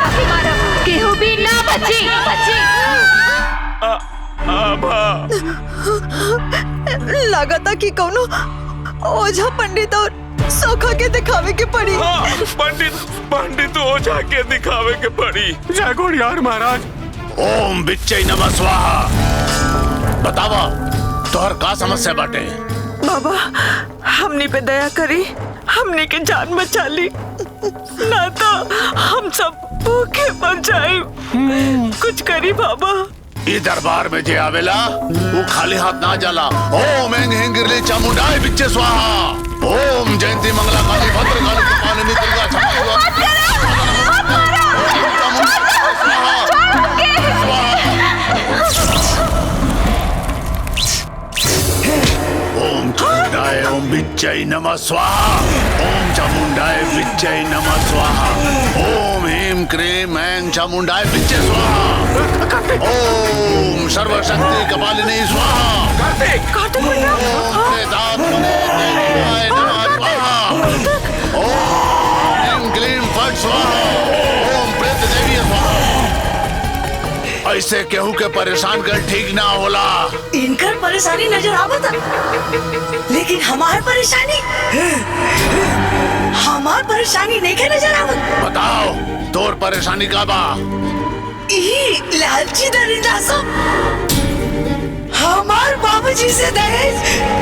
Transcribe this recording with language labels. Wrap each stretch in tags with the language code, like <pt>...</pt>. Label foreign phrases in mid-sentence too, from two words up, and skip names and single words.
<bho>केहू भी ना बची। लागता कि कौनो ओझा पंडित और सोखा के दिखावे के पड़ी। पंडित ओझा के दिखावे के पड़ी। जय गोड़ियार महाराज।</bho> <sa>ओम बिच्चै नमः स्वाहा।</sa> <bho>बतावा तोहर का समस्या बाटे? बाबा हमनी पे दया करी, हमनी के जान बचा ली, ना तो हम सब भूखे मर जाए। कुछ करी बाबा। ई दरबार में जे आवेला वो खाली हाथ ना जाला।</bho> <sa>ओम एंग हिंगिरली चामुंडाय बिच्चे स्वाहा। ओम जयंती मंगला काली भद्र काली कपालिनी दुर्गा क्षमा। ओम चामुंडाय ओम बिच्चै नमः स्वाहा। ओम चामुंडाय बिच्चै नमः स्वाहा। ओम ह्रीं क्रीं ऐं चामुंडाय बिच्चे स्वाहा। ओम सर्वशक्ति कपालिनी स्वाहा। ओम प्रेतात्मने देवाय नमः स्वाहा। ओम ह्रीं क्लीं फट स्वाहा। ओम प्रेत देवी स्वाहा।</sa> <bho>ऐसे केहू के परेशान कर ठीक ना होला। इनकर परेशानी नजर आवता, लेकिन हमार परेशानी नहीं के नजर आवत। बताओ तोर परेशानी का बा? लालची दरिंदा सब हमार बाबूजी से दहेज</bho>